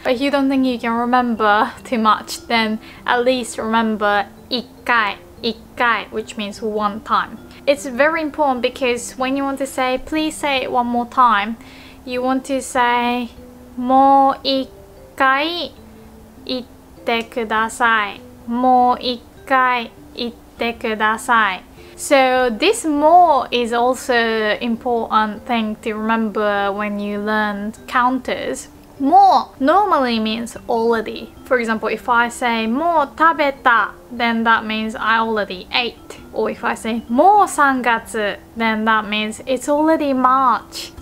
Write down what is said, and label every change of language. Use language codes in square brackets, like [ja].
[en] But if you don't think you can remember too much, then at least remember 一回, 一回, which means one time. It's very important because when you want to say, please say it one more time, you want to say [ja] もう一回言ってください. もう一回言ってください. [en] So this more is also important thing to remember when you learn counters. More normally means already. For example, if I say [ja] もう食べた, [en] then that means I already ate. Or if I say [ja] もう3月, [en] then that means it's already March.